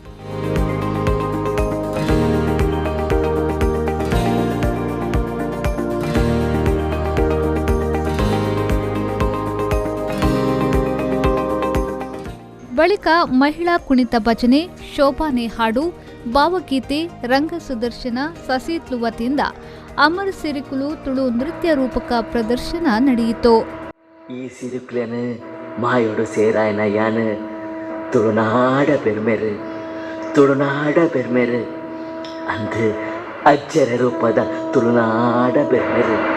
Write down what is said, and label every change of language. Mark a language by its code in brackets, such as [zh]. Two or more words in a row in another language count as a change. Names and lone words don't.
[kn] ಬಳಿಕ ಮಹಿಳಾ ಕುಣಿತ ಭಜನೆ, ಶೋಭಾನೆ ಹಾಡು, ಭಾವಗೀತೆ, ರಂಗ ಸುದರ್ಶನ, ಸಸೀತ್ಲು ವತಿಯಿಂದ ಅಮರ ಸಿರಿಕುಲು ತುಳು ನೃತ್ಯ ರೂಪಕ ಪ್ರದರ್ಶನ ನಡೆಯಿತು. [tcy] ಈ ಸಿರಿಕುಲನು ಮಾಯೋಡು ಸೇರಾಯನ ಯಾನು ತುಳುನಾಡ ಬೆರ್ಮೆರು ಅಂದು ಅಜ್ಜರ ರೂಪದ ತುಳುನಾಡ ಬೆರ್ಮೆರು.